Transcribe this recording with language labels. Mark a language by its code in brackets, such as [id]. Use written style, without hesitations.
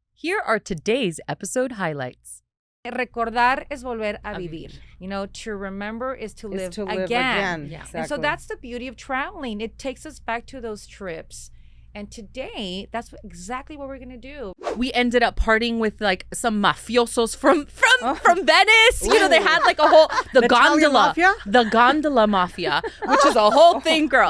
[en] Here are today's episode highlights. [es] Recordar es volver a vivir. [en] You know, to remember is to live again. Yeah. Exactly. And so that's the beauty of traveling. It takes us back to those trips. And today, that's exactly what we're going to do. We ended up partying with like some mafiosos from Venice. You know, they had like a whole, the gondola mafia, which is a whole thing, girl.